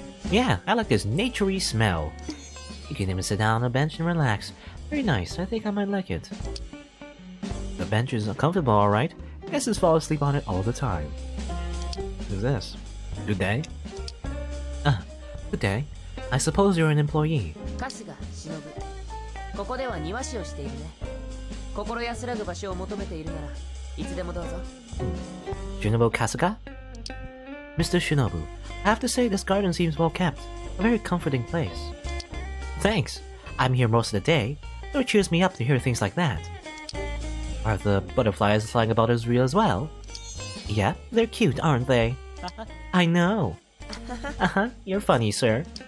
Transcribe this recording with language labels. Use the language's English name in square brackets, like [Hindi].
[English] Yeah, I like this naturey smell. You can even sit down on a bench and relax. Very nice, I think I might like it. The bench is comfortable, alright. Guests fall asleep on it all the time. Who's this? Good day? Good day. I suppose you're an employee. Kasuga Shinobu. [Japanese] ここでは庭師をしているね。心安らぐ場所を求めているならいつでもどうぞ。 [English] Shinobu Kasuga? Mr. Shinobu, I have to say this garden seems well kept. A very comforting place. Thanks. I'm here most of the day, so it cheers me up to hear things like that. Are the butterflies flying about as real as well? Yeah, they're cute, aren't they? I know. You're funny, sir.